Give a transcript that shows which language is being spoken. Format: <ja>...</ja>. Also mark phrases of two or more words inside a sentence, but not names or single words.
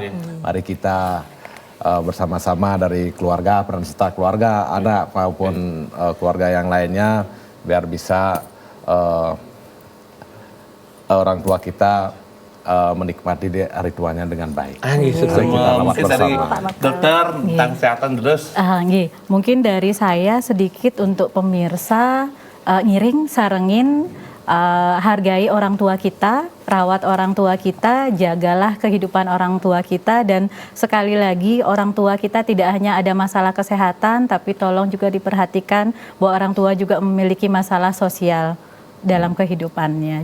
<id>Mari kita bersama-sama dari keluarga, peran serta keluarga, anak maupun keluarga yang lainnya, biar bisa orang tua kita menikmati hari tuanya dengan baik. Mungkin dari dokter tentang kesehatan terus. Mungkin dari saya sedikit untuk pemirsa,</id> <ban>ngiring sarengin</ban> <id>hargai orang tua kita, rawat orang tua kita, jagalah kehidupan orang tua kita, dan sekali lagi orang tua kita tidak hanya ada masalah kesehatan, tapi tolong juga diperhatikan bahwa orang tua juga memiliki masalah sosial dalam kehidupannya.</id>